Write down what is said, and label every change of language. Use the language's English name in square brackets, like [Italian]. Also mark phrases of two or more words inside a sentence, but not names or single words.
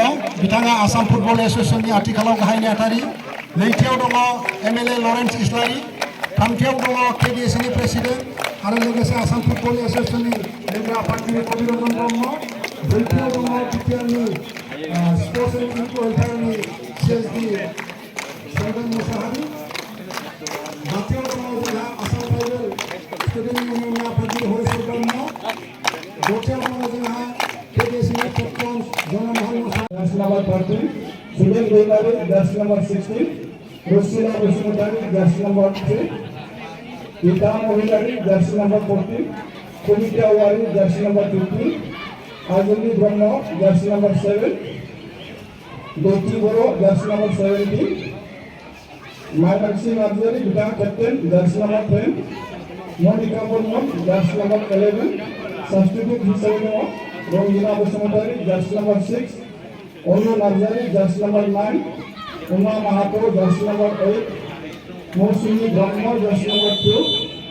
[Bodo] बिथाङा आसाम फुटबल एसोसिएशननि आथिखालाव गाहाय नेहाथारि नैथियाव दङ एमएलए लरेन्स इस्लारि थामथियाव दङ केडिएसनि प्रेसिडेन्ट आरो लोगोसे आसाम फुटबल एसोसिएशननि लेंग्रा आफादगिरि कबिररन्जन ब्रह्म ब्रैथियाव दङ बिटिआरनि स्पर्ट्स एन्ड इउथ वेलफेयारनि सिएसडि सोरगोन मुसाहारि बाथियाव दङ जोंहा आसाम ट्राइबेल स्टुडेन्ट इउनियननि आफादगिरि हरिश्वर ब्रह्म दथियाव दङ जोंहा केडिएसनि केप्टेन जनमहल मुसाहारि [English] Jersey number 13, Sudhir Goyari, jersey number 16, Rosila Basumatari, jersey number 3, Ita Mohilari, jersey number 14, Kumita Awari, jersey number 15, Ajuni Brahma, jersey number 7, Doti Boro, jersey number 17, Maimakshi Nadjari, become captain, jersey number 10, Monica Burman, jersey number 11, substitute Hisabino, Rongina Basumatari, jersey number 6, Onu Nazari, jersey number 9, Uma Mahato, jersey number 8, Mosumi Brahma, jersey number 2.